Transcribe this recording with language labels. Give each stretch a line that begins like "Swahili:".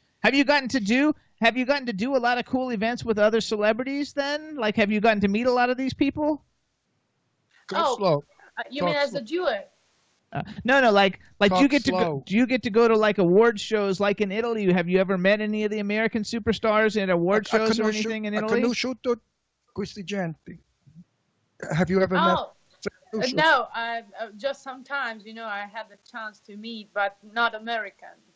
English: Have you gotten to do a lot of cool events with other celebrities then? Like, have you gotten to meet a lot of these people? Slow. You mean as a duet? No, like do you get slow. do you get to go to like award shows like in Italy? Have you ever met any of the American superstars at award shows or anything in Italy?
Italian: Conosciuto questi genti.
English: Have you ever met? No, just sometimes, I had the chance to meet, but not American.